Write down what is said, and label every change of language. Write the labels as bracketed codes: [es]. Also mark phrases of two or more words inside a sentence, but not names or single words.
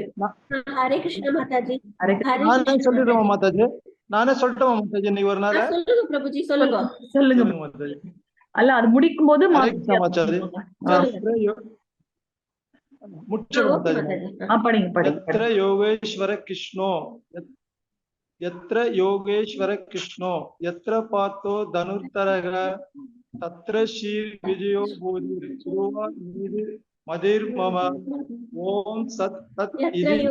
[ta] ஹரே கிருஷ்ண மாதாஜி. ஹரே ஹரே நானே கிருஷ்ண சொல்லிடுவோமா மாதாஜி. மாதாஜி? நானே சொல்லட்டுமா மாதாஜி இன்னைக்கு ஒரு நாள்? சொல்லுங்க பிரபுஜி, சொல்லுங்க. சொல்லுங்க. சொல்லுங்க மாதாஜி. அல்ல, அது முடிக்கும் போது ஹரே கிருஷ்ண மாதாஜி. சொல்லுங்க. முற்றிடும் ஓகே மாதாஜி. மாதாஜி. படிங்க படிங்க. [sa] यत्र योगेश्वर कृष्णो यत्र योगेश्वर कृष्णो यत्र पार्थो धनुर्धरः तत्र श्रीर्विजयो भूतिर् मदिर्मम ओम सत् तत् यत्र इति